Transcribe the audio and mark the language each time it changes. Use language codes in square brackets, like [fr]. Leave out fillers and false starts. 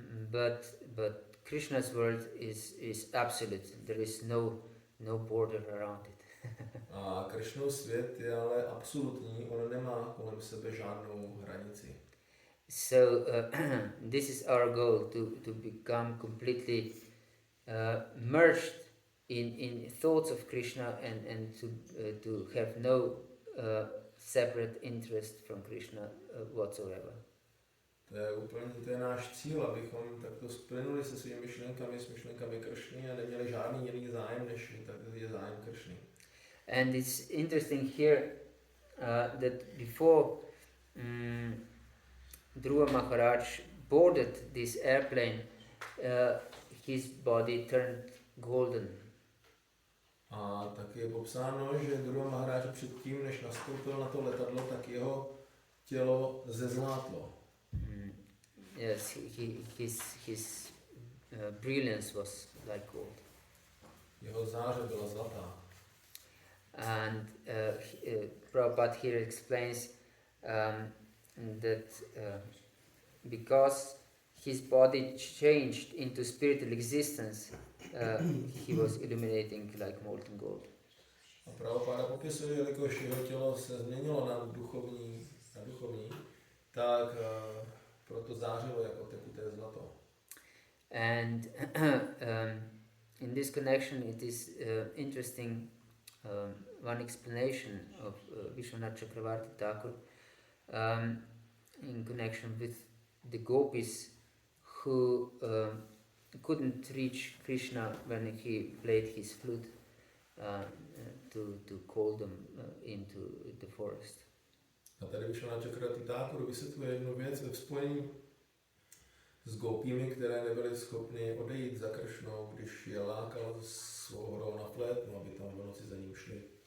[en] But Krishna's world is absolute. There is no border around it. [cs] A Krishnův svět je ale absolutní, on nemá kolem sebe žádnou hranici. [en] So this is our goal, to become completely merged in thoughts of Krishna and to have no separate interest from Krishna whatsoever. [cs] To je náš cíl, abychom takto splynuli se svými myšlenkami, s myšlenkami Kršny a neměli žádný jiný zájem, než je zájem Kršny. [en] And it's interesting here that before Dhruva Maharaj boarded this airplane, his body turned golden. [cs] A tak je popsáno, že Dhruva Maharaja předtím, než nastoupil na to letadlo, tak jeho tělo zezlátlo. [en] Yes, his brilliance was like gold. [cs] Jeho záře byla zlatá. [en] And Prabhupada here explains that because his body changed into spiritual existence, he was illuminating like molten gold. [cs] A Prabhupada popisuje, jelikož jeho tělo se změnilo na duchovní, tak proto zářilo jako tekuté zlato. [en] And in this connection it is interesting one explanation of Vishwanath Chakravarti Thakur in connection with the gopis who couldn't reach Krishna when he played his flute to call them into the forest. [cs] A tady Vishwanath Chakravarti Thakur vysvětluje jednu věc ve spojení s gopími, které nebyly schopny odejít za Kršnou, když je lákal svou horou na flétnu, aby tam v noci za ním šli.